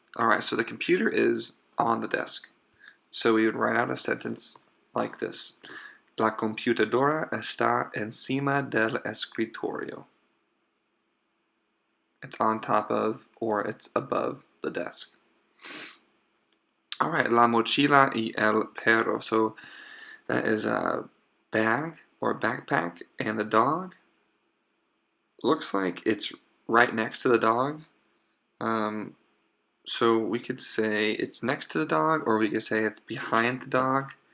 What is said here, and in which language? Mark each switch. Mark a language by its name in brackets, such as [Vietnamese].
[English] All right, so the computer is on the desk. So we would write out a sentence like this. [Spanish] La computadora está encima del escritorio. [English] It's on top of or it's above the desk. All right, [Spanish] la mochila y el perro. [English] So that is a bag or backpack, and the dog looks like it's right next to the dog. So we could say it's next to the dog, or we could say it's behind the dog.